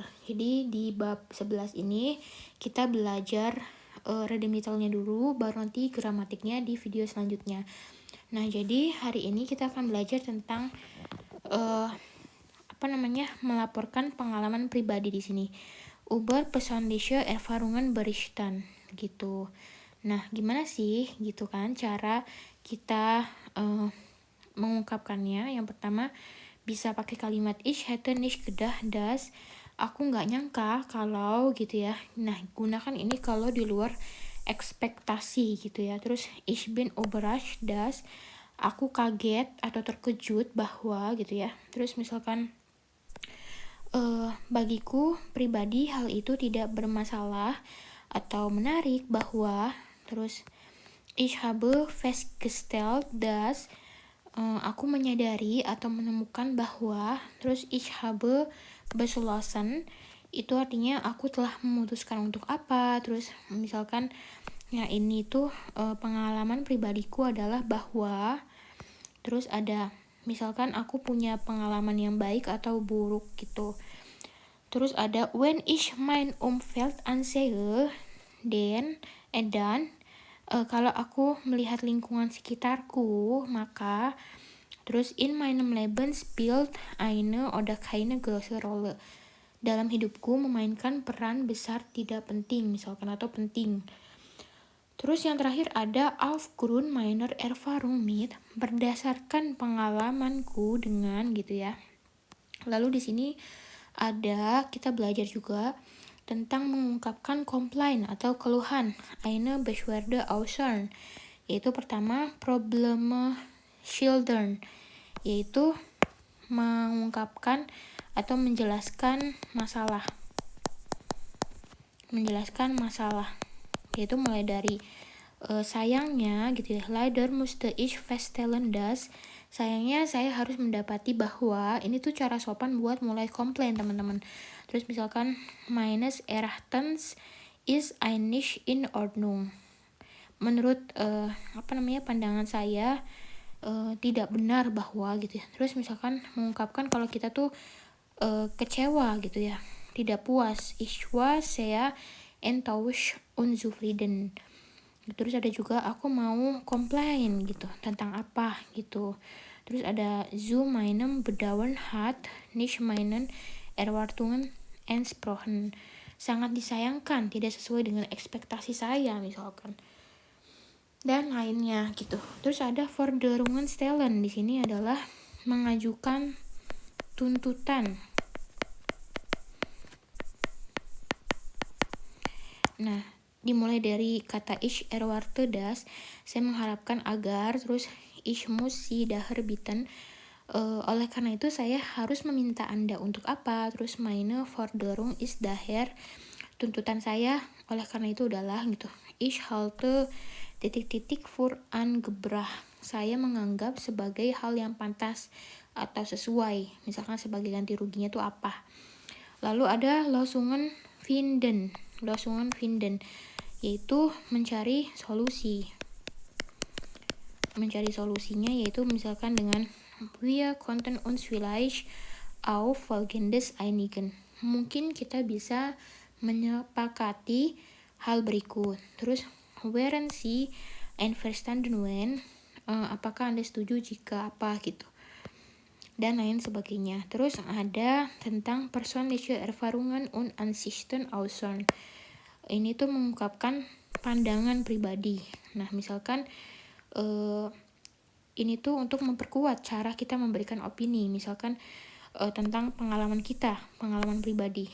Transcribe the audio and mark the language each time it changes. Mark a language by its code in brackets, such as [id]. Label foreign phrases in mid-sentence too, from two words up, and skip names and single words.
[id] Jadi di bab 11 ini kita belajar redemitalnya dulu, baru nanti gramatiknya di video selanjutnya. Nah, jadi hari ini kita akan belajar tentang melaporkan pengalaman pribadi di sini. [de] Über persönliche Erfahrungen berichten gitu. [id] Nah, gimana sih gitu kan cara kita mengungkapkannya? Yang pertama bisa pakai kalimat [de] ich hätte nicht gedacht dass, [id] aku nggak nyangka kalau gitu ya. Nah, gunakan ini kalau di luar ekspektasi gitu ya. [de] Terus ich bin überrascht dass, [id] aku kaget atau terkejut bahwa gitu ya. Terus misalkan bagiku pribadi hal itu tidak bermasalah atau menarik bahwa, terus [de] ich habe festgestellt dass, [id] aku menyadari atau menemukan bahwa, terus [de] ich habe beschlossen, [id] itu artinya aku telah memutuskan untuk apa. Terus misalkan ya ini tuh pengalaman pribadiku adalah bahwa, terus ada misalkan aku punya pengalaman yang baik atau buruk gitu. Terus ada [de] when ich mein Umfeld ansehe, [id] dan kalau aku melihat lingkungan sekitarku, maka terus [de] in meinem Leben spielt eine oder keine große Rolle. [id] Dalam hidupku memainkan peran besar tidak penting, misalkan, atau penting. Terus yang terakhir ada [de] aufgrund meiner Erfahrung mit, [id] berdasarkan pengalamanku dengan gitu ya. Lalu di sini ada kita belajar juga tentang mengungkapkan komplain atau keluhan, [de] eine Beschwerde äußern, [id] yaitu pertama [de] Probleme schildern, [id] yaitu mengungkapkan atau menjelaskan masalah, yaitu mulai dari sayangnya gitu ya, [de] leider musste ich feststellen dass, [id] sayangnya saya harus mendapati bahwa, ini tuh cara sopan buat mulai komplain teman-teman. Terus misalkan [de] meines Erachtens ist ein nicht in Ordnung, [id] menurut pandangan saya tidak benar bahwa gitu ya. Terus misalkan mengungkapkan kalau kita tuh kecewa gitu ya, tidak puas, [de] ich war sehr enttäuscht und zufrieden. [id] Terus ada juga aku mau komplain gitu tentang apa gitu. Terus ada [de] zu meinem Bedauern hat nicht meinen Erwartungen entsprochen, [id] sangat disayangkan tidak sesuai dengan ekspektasi saya misalkan, dan lainnya gitu. Terus ada [de] Forderungen stellen, [id] di sini adalah mengajukan tuntutan. Nah, dimulai dari kata [de] ich erwarte das, [id] saya mengharapkan agar, terus [de] ich muss sie daher bitten, [id] oleh karena itu saya harus meminta Anda untuk apa. [de] Terus meine Forderung ist daher, [id] tuntutan saya oleh karena itu adalah gitu, [de] ich halte ... für angebracht, [id] saya menganggap sebagai hal yang pantas atau sesuai, misalkan sebagai ganti ruginya itu apa. Lalu ada [de] Lösungen finden, [id] yaitu mencari solusinya, yaitu misalkan dengan [de] wir konnten uns vielleicht auf folgendes einigen, [id] mungkin kita bisa menyepakati hal berikut. [de] Terus wären Sie einverstanden wenn, [id] apakah Anda setuju jika apa gitu, dan lain sebagainya. Terus ada tentang [de] persönliche Erfahrungen und Ansichten äußern, [id] ini tuh mengungkapkan pandangan pribadi. Nah, misalkan ini tuh untuk memperkuat cara kita memberikan opini, misalkan tentang pengalaman pribadi.